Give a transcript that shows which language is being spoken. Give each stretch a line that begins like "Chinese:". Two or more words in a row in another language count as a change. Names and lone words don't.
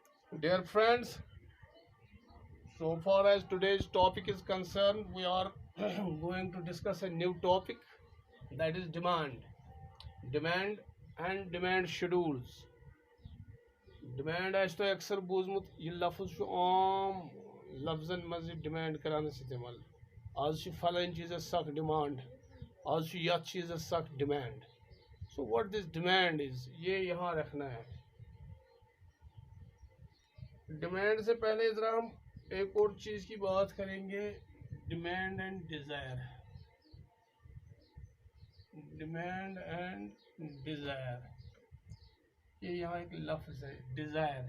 English: Dear friends, so far as today's topic is concerned, we are going to discuss a new topic, that is demand. Demand and demand schedules.
Kashmiri: Demand आज तो अक्सर बूझमुत ये लफ्ज़ छु आम लफ्ज़न मज डिमांड कराने इस्तेमाल आज फलान चीज़ सख डिमांड आज यथ चीज़ सख डिमांड
English: so what this demand is
Hindi: ये यहाँ रखना है। डिमांड से पहले ज़रा हम एक और चीज़ की बात करेंगे,
English: demand and desire. demand and desire,
Hindi: ये यहाँ एक लफ्ज़ है डिज़ायर।